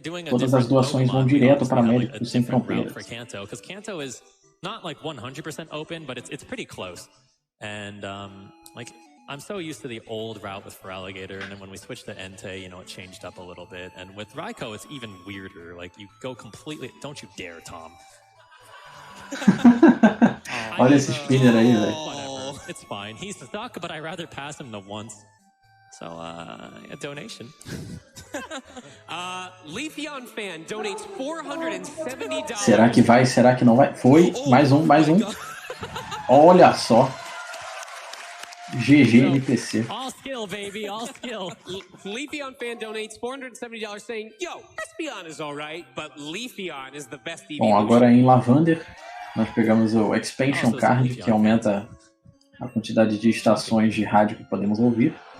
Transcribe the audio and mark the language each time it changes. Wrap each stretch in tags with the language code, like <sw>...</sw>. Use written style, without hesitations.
<pt>Todas as doações vão direto para Médicos Sem Fronteiras.</pt> <en>Kanto is not like 100% open, but it's pretty close. And I'm so used to the old route with Feraligatr, and then when we switched to Entei, you know, it changed up a little bit. And with Raikou, it's even weirder. Like, you go completely... Don't you dare, Tom.</en> <pt>Olha esse spinner aí, velho.</pt> <en>Whatever. It's fine. He's stuck, but I'd rather pass him the once. So, a donation. Leafeon fan donates $470.</en> <pt>Será que vai? Será que não vai? Foi. Mais um. Olha só.</pt> <en>GG NPC. All skill, baby, all skill. Leafeon fan donates $470 saying, yo, Espeon is alright, but Leafeon is the best EV.</en> <pt>Bom, agora em Lavander, nós pegamos o Expansion Card, que aumenta a quantidade de estações de rádio que podemos ouvir.</pt>